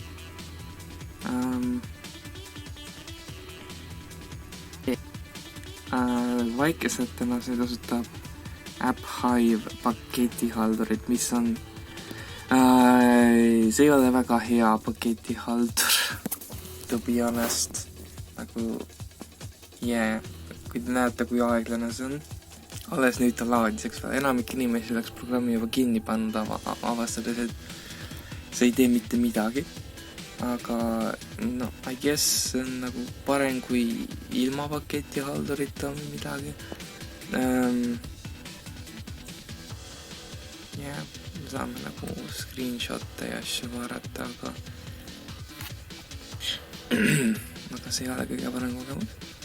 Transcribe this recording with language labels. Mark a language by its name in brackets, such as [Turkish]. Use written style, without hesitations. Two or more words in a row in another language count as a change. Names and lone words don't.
[Estonian] Väikesetena see kasutab AppHive paketihaldurit, mis on see ei ole väga hea paketihaldur, [English] to be honest, [Estonian] nagu kui te näete, kui aeglane see on, alles nüüd ta laadiseks veel. Enamik inimesi läks programmi juba kinni pannud, avastades, et see ei tee mitte midagi. Aga no, [English] I guess [Estonian] see on nagu parem kui ilma paketi haldurita või midagi. Me saame nagu screenshotte ja asju vaadata, aga see ei ole kõige parem kogemus.